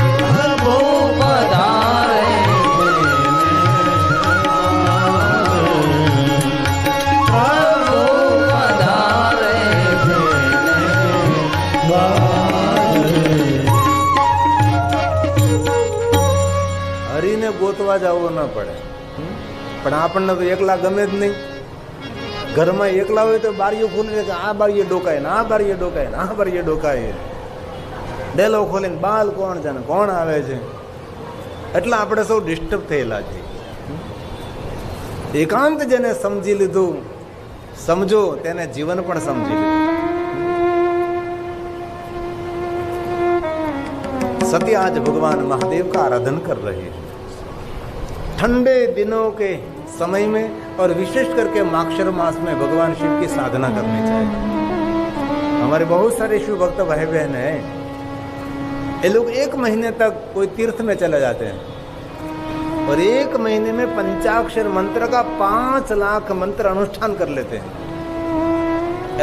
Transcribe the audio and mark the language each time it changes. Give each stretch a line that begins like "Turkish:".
Hindi: प्रभु पधारे प्रभु पधारे
Gujarati: हरि ने गोतवा जावो न પડે, પણ આપણને તો એકલા ગમે જ નહીં। ઘરમાં એકલા હોય તો બારીઓ ખોલીને આ બારીએ ડોકાય ને આ બારીએ ડોકાય ને આ બારીએ ડોકાય, ડેલો ખોલીને બાલ કોણ જાણે કોણ આવે છે। એટલે આપણે સૌ ડિસ્ટર્બ થયેલા છે। એકાંત જેને સમજી લીધું, સમજો તેને જીવન પણ સમજી લીધું.
Hindi: सती आज भगवान महादेव का आराधन कर रही है. ठंडे दिनों के समय में और विशेष करके माक्षर मास में भगवान शिव की साधना करनी चाहिए. हमारे बहुत सारे शिव भक्त भाई बहन हैं, ये लोग 1 महीने तक कोई तीर्थ में चले जाते हैं और 1 महीने में पंचाक्षर मंत्र का 5 लाख मंत्र अनुष्ठान कर लेते हैं.